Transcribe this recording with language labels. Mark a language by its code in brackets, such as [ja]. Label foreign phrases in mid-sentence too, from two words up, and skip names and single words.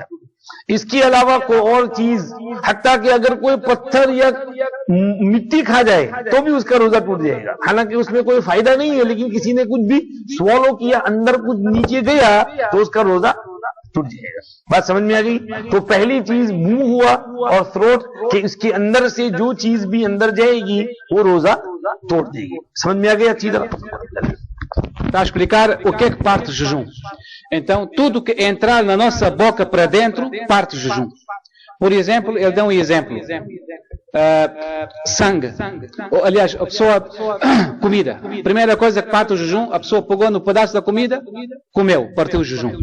[ur] اس کے علاوہ کوئی اور چیز، حتیٰ کہ اگر کوئی پتھر یا مٹی کھا جائے تو بھی اس کا روزہ ٹوٹ جائے گا، حالانکہ اس میں کوئی فائدہ نہیں ہے لیکن کسی نے کچھ بھی سوالو کیا، اندر کچھ نیچے گیا تو اس کا روزہ ٹوٹ جائے گا۔ بات سمجھ میں آ گئی؟ تو پہلی چیز منہ ہوا اور تھروٹ، کہ اس کے eندر سے جو چیز بھی اندر جائے گی وہ روزہ توڑ دے گی۔ سمجھ میں آ گئی اچھی طرح؟ [pt] Está a explicar o que é que parte o jejum. Então, tudo que entrar na nossa boca para dentro parte o jejum. Por exemplo, ele dá um exemplo. Sangue. Ou, aliás, a pessoa... comida. Primeira coisa que parte o jejum, a pessoa pegou no pedaço da comida, comeu, partiu o jejum.